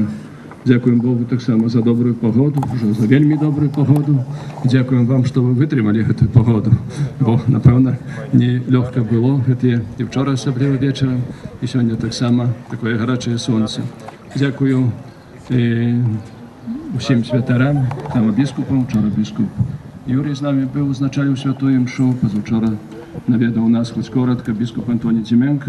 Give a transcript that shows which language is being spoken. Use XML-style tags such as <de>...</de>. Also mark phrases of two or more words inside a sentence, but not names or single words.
<uk>Дякуємо Богу так само за добрую погоду, вже за вельми добрую погоду. Дякуємо вам, що ви витримали цю погоду, бо, напевно, не легко було, і вчора особливо вечором, і сьогодні так само таке гаряче сонце. Дякую усім святарам, там біскупам, вчора біскуп Юрій з нами був, означав святую мшу, позавчора навідав нас хоч коротко біскуп Антоній Тименко.</uk>